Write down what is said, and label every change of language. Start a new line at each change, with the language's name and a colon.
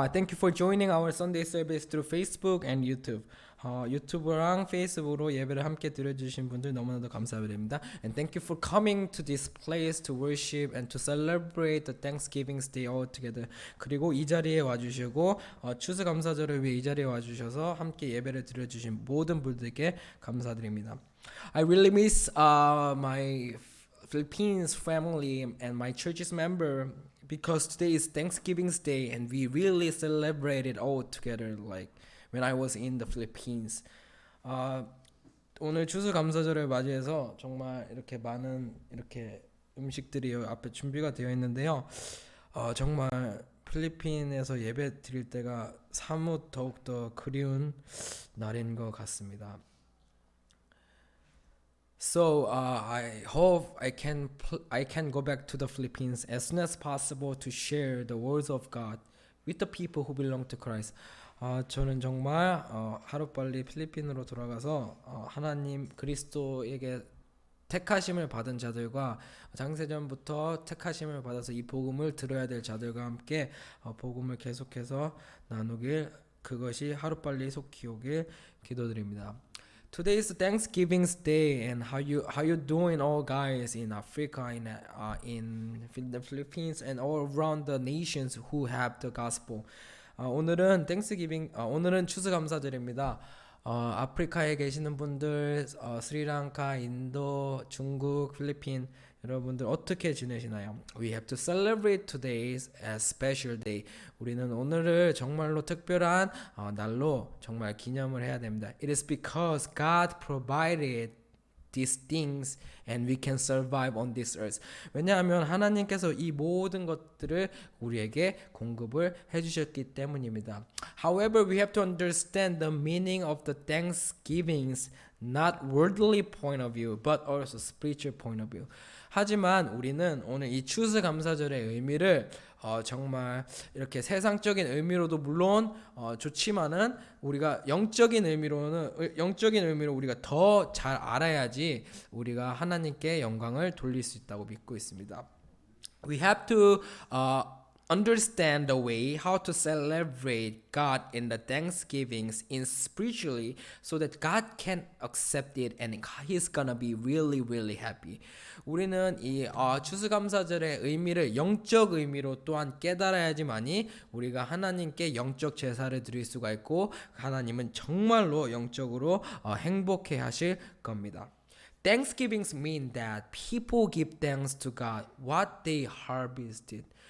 English: Thank you for joining our Sunday service through Facebook and YouTube.
Korean: 유튜브랑 페이스북으로 예배를 함께 드려주신 분들 너무나도 감사드립니다.
English: And thank you for coming to this place to worship and to celebrate the Thanksgiving Day all together.
Korean: 그리고 이 자리에 와주시고 추수감사절을 위해 이 자리에 와주셔서 함께 예배를 드려주신 모든 분들께 감사드립니다.
English: I really miss my Philippines family and my church's member because today is Thanksgiving Day and we really celebrate it all together like when I was in the Philippines.
Korean: 오늘 추수감사절을 맞이해서 정말 이렇게 많은 이렇게 음식들이 앞에 준비가 되어 있는데요. 정말 필리핀에서 예배 드릴 때가 사뭇 더욱더 그리운 날인 것 같습니다.
English: So I hope I can go back to the Philippines as soon as possible to share the words of God with the people who belong to Christ.
Korean: 저는 정말 하루빨리 필리핀으로 돌아가서 하나님 그리스도에게 택하심을 받은 자들과 장세전부터 택하심을 받아서 이 복음을 들어야 될 자들과 함께 복음을 계속해서 나누길 그것이 하루빨리 속히 오길 기도드립니다.
English: Today is Thanksgiving Day, and how you doing, all guys in Africa, in the Philippines, and all around the nations who have the gospel.
Korean: 오늘은 오늘은 추수감사절입니다. 아프리카에 계시는 분들, 스리랑카, 인도, 중국, 필리핀 여러분들 어떻게 지내시나요?
English: We have to celebrate today as a special day.
Korean: 우리는 오늘을 정말로 특별한 날로 정말 기념을 해야 됩니다.
English: It is because God provided these things and we can survive on this earth.
Korean: 왜냐하면 하나님께서 이 모든 것들을 우리에게 공급을 해주셨기 때문입니다.
English: However, we have to understand the meaning of the Thanksgivings, not worldly point of view, but also spiritual point of view.
Korean: 하지만 우리는 오늘 이 추수감사절의 의미를 정말 이렇게 세상적인 의미로도 물론 좋지만은 우리가 영적인 의미로 우리가 더 잘 알아야지 우리가 하나님께 영광을 돌릴 수 있다고 믿고 있습니다.
English: We have to understand the way how to celebrate God in the Thanksgivings in spiritually so that God can accept it and He's gonna be really really happy.
Korean: 우리는 이 추수감사절의 의미를 영적 의미로 또한 깨달아야지만이 우리가 하나님께 영적 제사를 드릴 수가 있고 하나님은 정말로 영적으로 행복해 하실 겁니다.
English: Thanksgivings mean that people give thanks to God what they harvested.